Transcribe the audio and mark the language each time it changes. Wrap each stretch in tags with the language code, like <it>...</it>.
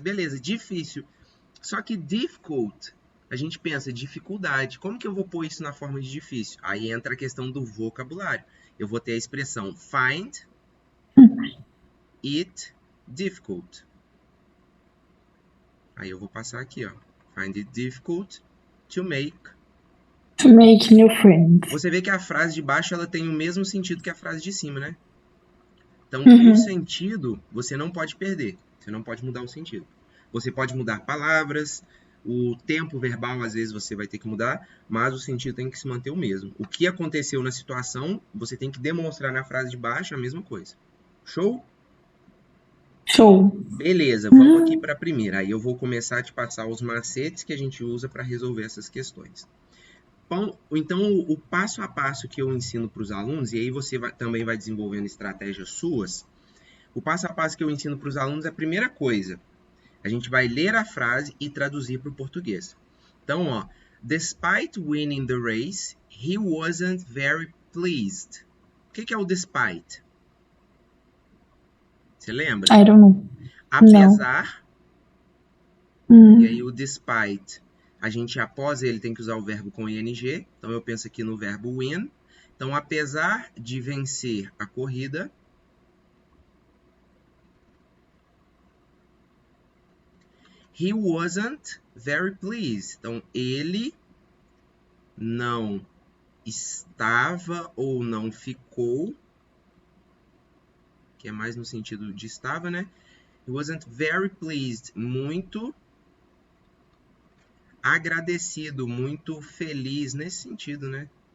<pt>Beleza, difícil. Só que difficult, a gente pensa dificuldade. Como que eu vou pôr isso na forma de difícil? Aí entra a questão do vocabulário. Eu vou ter a expressão</pt> <en>find it difficult.</en> <pt>Aí eu vou passar aqui, ó.</pt> <en>Find it difficult to make. To make new friends.</en> <pt>Você vê que a frase de baixo ela tem o mesmo sentido que a frase de cima, né? Então, o Uhum. sentido você não pode perder. Você não pode mudar o sentido. Você pode mudar palavras, o tempo verbal às vezes você vai ter que mudar, mas o sentido tem que se manter o mesmo. O que aconteceu na situação, você tem que demonstrar na frase de baixo a mesma coisa. Show? Show. Beleza, vamos aqui para a primeira. Aí eu vou começar a te passar os macetes que a gente usa para resolver essas questões. Então, o passo a passo que eu ensino para os alunos, e aí você também vai desenvolvendo estratégias suas, o passo a passo que eu ensino para os alunos é a primeira coisa. A gente vai ler a frase e traduzir para o português. Então, ó,</pt> <en>despite winning the race, he wasn't very pleased.</en> <pt>O que é o despite? Você lembra?</pt> <en>I don't know.</en> <pt>Não. Apesar, e aí Hum. o despite, a gente após ele tem que usar o verbo com ing. Então eu penso aqui no verbo win. Então, apesar de vencer a corrida,</pt> <en>he wasn't very pleased.</en> <pt>Então, ele não estava ou não ficou, que é mais no sentido de estava, né?</pt> <en>He wasn't very pleased,</en> <pt>muito agradecido, muito feliz nesse sentido, né?</pt>